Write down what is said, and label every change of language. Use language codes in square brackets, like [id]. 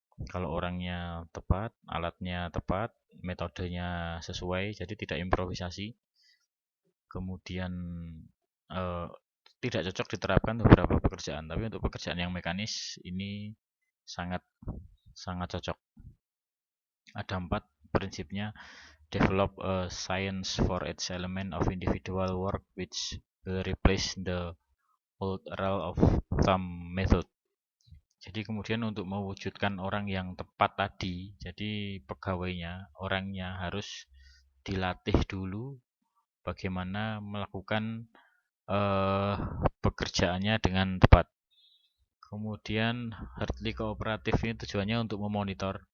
[id] Kalau orangnya tepat, alatnya tepat, metodenya sesuai, jadi tidak improvisasi. Kemudian eh, tidak cocok diterapkan untuk beberapa pekerjaan, tapi untuk pekerjaan yang mekanis ini sangat sangat cocok. Ada 4 prinsipnya. [en] Develop a science for each element of individual work which will replace the old rule of thumb method. [id] Jadi kemudian untuk mewujudkan orang yang tepat tadi, jadi pegawainya, orangnya harus dilatih dulu bagaimana melakukan pekerjaannya dengan tepat. Kemudian Hartley kooperatif ini tujuannya untuk memonitor.